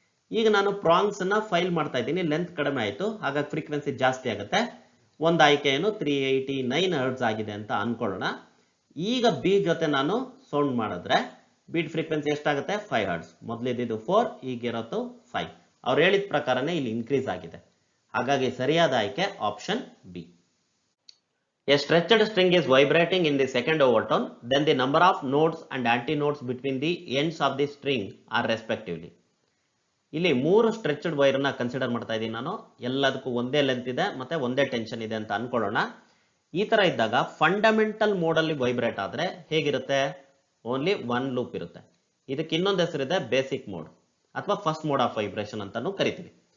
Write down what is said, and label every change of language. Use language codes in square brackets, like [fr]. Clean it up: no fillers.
[kn] ಈಗ ನಾನು ಪ್ರಾಂಗ್ಸ್ ನ ಫೈಲ್ ಮಾಡ್ತಾ ಇದ್ದೀನಿ, ಲೆಂತ್ ಕಡಿಮೆ ಆಯ್ತು, ಹಾಗಾಗಿ ಫ್ರೀಕ್ವೆನ್ಸಿ ಜಾಸ್ತಿ ಆಗುತ್ತೆ. ಒಂದು ಆಯ್ಕೆ ಏನು 389 ಹರ್ಟ್ಸ್ ಆಗಿದೆ ಅಂತ ಅನ್ಕೊಳ್ಳೋಣ. ಈಗ ಬಿ ಜೊತೆ ನಾನು ಸೌಂಡ್ ಮಾಡಿದ್ರೆ ಬೀಟ್ ಫ್ರೀಕ್ವೆನ್ಸಿ ಎಷ್ಟಾಗುತ್ತೆ, 5 ಹರ್ಟ್ಸ್. ಮೊದಲಿದ್ದು 4, ಈಗಿರೋದು 5. ಅವ್ರು ಹೇಳಿದ ಪ್ರಕಾರನೇ ಇಲ್ಲಿ ಇನ್ಕ್ರೀಸ್ ಆಗಿದೆ. ಹಾಗಾಗಿ ಸರಿಯಾದ ಆಯ್ಕೆ option B. [en] A stretched string is vibrating in the second overtone, then the number of nodes and antinodes between the ends of the string are respectively. [kn] ಇಲ್ಲಿ 3 ಸ್ಟ್ರೆಚ್ಡ್ ವೈರ್ ನ ಕನ್ಸಿಡರ್ ಮಾಡ್ತಾ ಇದ್ದೀನಿ ನಾನು. ಎಲ್ಲದಕ್ಕೂ ಒಂದೇ ಲೆಂತ್ ಇದೆ ಮತ್ತೆ ಒಂದೇ ಟೆನ್ಷನ್ ಇದೆ ಅಂತ ಅನ್ಕೊಳ್ಳೋಣ. ಈ ತರ ಇದ್ದಾಗ ಫಂಡಮೆಂಟಲ್ ಮೋಡ್ ಅಲ್ಲಿ ವೈಬ್ರೇಟ್ ಆದ್ರೆ ಹೇಗಿರುತ್ತೆ, ಓನ್ಲಿ 1 ಲೂಪ್ ಇರುತ್ತೆ. ಇದಕ್ಕೆ ಇನ್ನೊಂದು ಹೆಸರಿದೆ ಬೇಸಿಕ್ ಮೋಡ್ ಅಥವಾ ಫಸ್ಟ್ ಮೋಡ್ ಆಫ್ ವೈಬ್ರೇಷನ್ ಅಂತಾನು ಕರಿತೀವಿ.